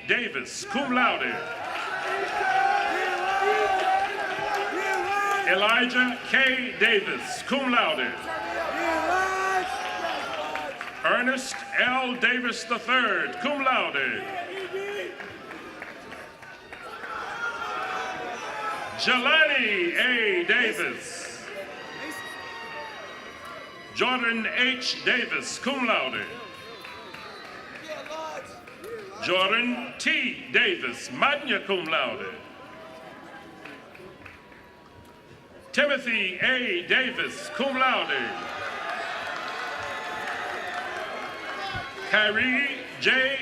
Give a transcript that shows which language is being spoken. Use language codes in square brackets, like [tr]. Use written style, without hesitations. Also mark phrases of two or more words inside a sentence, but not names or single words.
[en] Davis, [la] cum laude. [en] Elijah K. Davis, [la] cum laude. [en] Ernest L. Davis III, [la] cum laude. [en] Jelani A. Davis. Jordan H. Davis, [la] cum laude. [en] Jordan T. Davis, [la] magna cum laude. [en] Timothy A. Davis, [la] cum laude. [en] Kyrie J.